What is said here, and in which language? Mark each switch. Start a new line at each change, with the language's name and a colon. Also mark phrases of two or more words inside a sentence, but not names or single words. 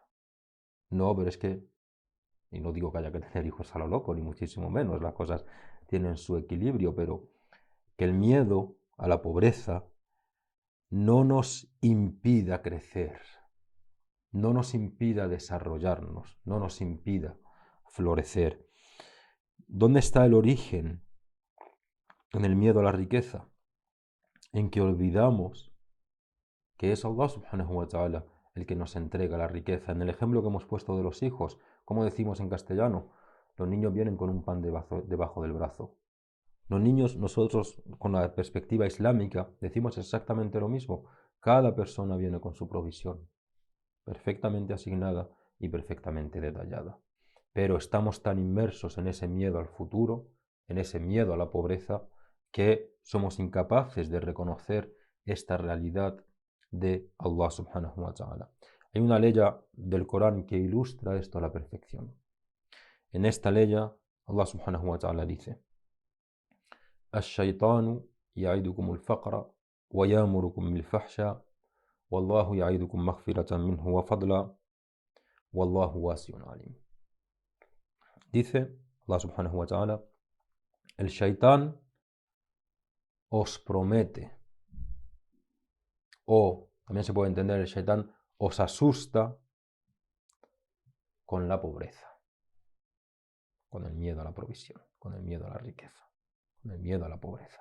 Spanish: No, pero es que, y no digo que haya que tener hijos a lo loco, ni muchísimo menos, las cosas tienen su equilibrio, pero que el miedo a la pobreza no nos impida crecer, no nos impida desarrollarnos, no nos impida florecer. ¿Dónde está el origen en el miedo a la riqueza? En que olvidamos que es Allah
Arabic: سبحانه وتعالى
Spanish: el que nos entrega la riqueza. En el ejemplo que hemos puesto de los hijos, como decimos en castellano, los niños vienen con un pan debajo del brazo. Los niños, nosotros con la perspectiva islámica, decimos exactamente lo mismo. Cada persona viene con su provisión, perfectamente asignada y perfectamente detallada. Pero estamos tan inmersos en ese miedo al futuro, en ese miedo a la pobreza, que somos incapaces de reconocer esta realidad de Allah
Arabic: سبحانه وتعالى.
Spanish: Hay una ley del Corán que ilustra esto a la perfección. En esta ley Allah
Arabic: سبحانه وتعالى
Spanish: dice:
Arabic: الشيطان يعدكم الفقر ويأمركم بالفحشاء والله يعدكم مغفرة منه وفضلا والله واسع عليم.
Spanish: Dice Allah
Arabic: سبحانه وتعالى:
Spanish: el shaitán os promete, o también se puede entender el shaitán os asusta con la pobreza, con el miedo a la provisión, con el miedo a la riqueza, con el miedo a la pobreza.